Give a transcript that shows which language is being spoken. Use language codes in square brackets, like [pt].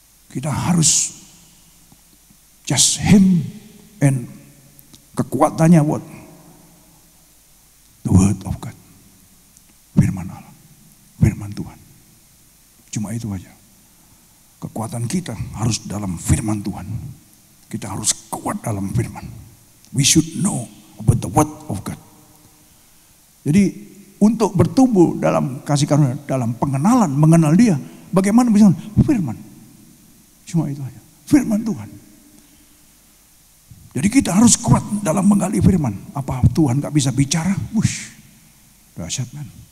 [id] Kita harus [en] just Him and [id] kekuatannya buat [en] the word of God, [id] firman Allah, firman Tuhan. Cuma itu aja. Kekuatan kita harus dalam firman Tuhan. Kita harus kuat dalam firman. [en] We should know about the word of God. [id] Jadi untuk bertumbuh dalam kasih karunia, dalam pengenalan, mengenal Dia, bagaimana bisa? Firman. Cuma itu aja. Firman Tuhan. Jadi kita harus kuat dalam menggali firman. Apa Tuhan gak bisa bicara? Wush, dahsyat kan?